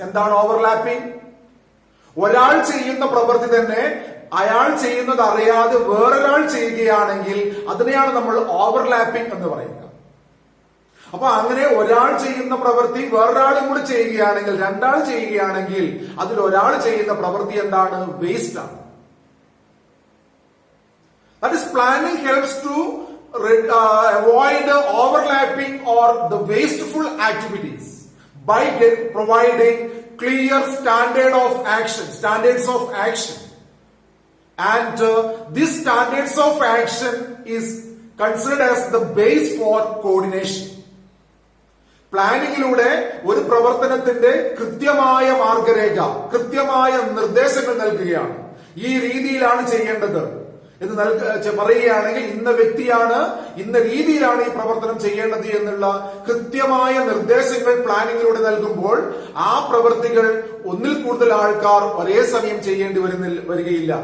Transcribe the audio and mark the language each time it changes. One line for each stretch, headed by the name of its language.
Malayalam: എന്താണ് ഓവർലാപ്പിംഗ്? ഒരാൾ ചെയ്യുന്ന പ്രവൃത്തി തന്നെ അയാൾ ചെയ്യുന്നത് അറിയാതെ വേറൊരാൾ ചെയ്യുകയാണെങ്കിൽ അതിനെയാണ് നമ്മൾ ഓവർലാപ്പിംഗ് എന്ന് പറയുക. അപ്പൊ അങ്ങനെ ഒരാൾ ചെയ്യുന്ന പ്രവൃത്തി വേറൊരാളും കൂടി ചെയ്യുകയാണെങ്കിൽ, രണ്ടാൾ ചെയ്യുകയാണെങ്കിൽ അതിൽ ഒരാൾ ചെയ്യുന്ന പ്രവൃത്തി എന്താണ്? വേസ്റ്റ് ആണ്.
English: That is, planning helps to avoid overlapping or the wasteful activities by providing clear standards of action. And this standards of action is considered as the base for coordination.
Malayalam: പ്ലാനിങ്ങിലൂടെ ഒരു പ്രവർത്തനത്തിന്റെ കൃത്യമായ മാർഗരേഖ, കൃത്യമായ നിർദ്ദേശങ്ങൾ നൽകുകയാണ്. ഈ രീതിയിലാണ് ചെയ്യേണ്ടത് എന്ന് പറയുകയാണെങ്കിൽ ഇന്ന വ്യക്തിയാണ് ഇന്ന രീതിയിലാണ് ഈ പ്രവർത്തനം ചെയ്യേണ്ടത് എന്നുള്ള കൃത്യമായ നിർദ്ദേശങ്ങൾ പ്ലാനിങ്ങിലൂടെ നൽകുമ്പോൾ ആ പ്രവൃത്തികൾ ഒന്നിൽ കൂടുതൽ ആൾക്കാർ ഒരേ സമയം ചെയ്യേണ്ടി വരികയില്ല.